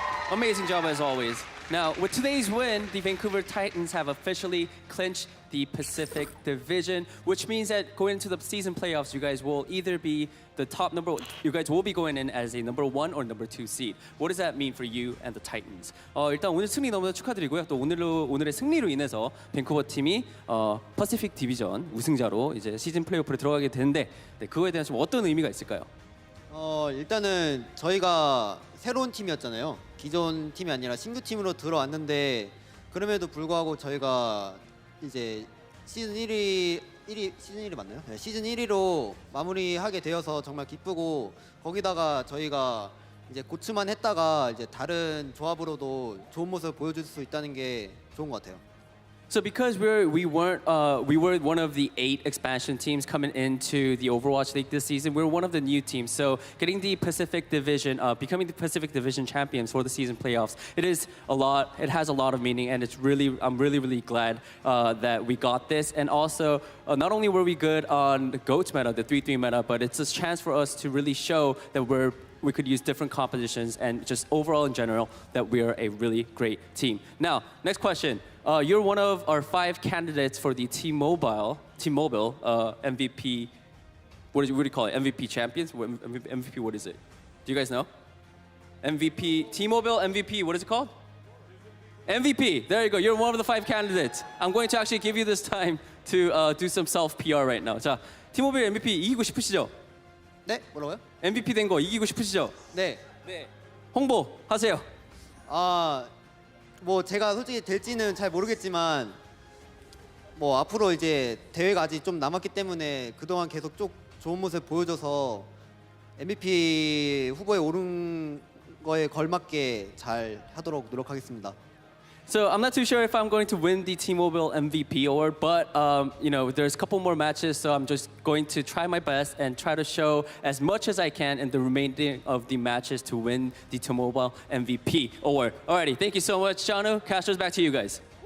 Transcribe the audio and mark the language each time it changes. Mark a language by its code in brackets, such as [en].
[en] Amazing job as always. Now, with today's win, the Vancouver Titans have officially clinched the Pacific Division, which means that going into the season playoffs, you guys will either be the top number, you guys will be going in as a number 1 or number 2 seed. What does that mean for you and the Titans? [ko] 일단 오늘 승리 너무나 축하드리고요. 또 오늘의 승리로 인해서 밴쿠버 팀이 퍼시픽 디비전 우승자로 이제 시즌 플레이오프로 들어가게 되는데 네, 그거에 대한 좀 어떤 의미가 있을까요? 일단은 저희가 새로운 팀이었잖아요. 기존 팀이 아니라 신규 팀으로 들어왔는데 그럼에도 불구하고 저희가 이제 시즌 1위 맞나요? 네, 시즌 1위로 마무리하게 되어서 정말 기쁘고 거기다가 저희가 이제 고츠만 했다가 이제 다른 조합으로도 좋은 모습을 보여줄 수 있다는 게 좋은 것 같아요. [en] So because we were one of the 8 expansion teams coming into the Overwatch League this season, we're one of the new teams. So getting the Pacific Division, becoming the Pacific Division champions for the season playoffs, it has a lot of meaning, and I'm really glad that we got this. And also, not only were we good on the GOATS meta, the 3-3 meta, but it's a chance for us to really show that we could use different compositions and just overall in general that we are a really great team. Now, next question. You're one of our 5 candidates for the T-Mobile MVP. What do you call it? MVP champions? MVP, what is it? Do you guys know? MVP, T-Mobile MVP, what is it called? MVP, there you go. You're one of the 5 candidates. I'm going to actually give you this time to do some self-PR right now. [ko] 자, T-Mobile MVP 이기고 싶으시죠? 네? 뭐라고요? MVP 된 거 이기고 싶으시죠? 네. 홍보하세요. 뭐 제가 솔직히 될지는 잘 모르겠지만 뭐 앞으로 이제 대회가 아직 좀 남았기 때문에 그동안 계속 쭉 좋은 모습 보여줘서 MVP 후보에 오른 거에 걸맞게 잘 하도록 노력하겠습니다. [en] So I'm not too sure if I'm going to win the T-Mobile MVP but you know, there's a couple more matches, so I'm just going to try my best and try to show as much as I can in the remaining of the matches to win the T-Mobile MVP award. Alrighty, thank you so much, Janu. Castro's back to you guys.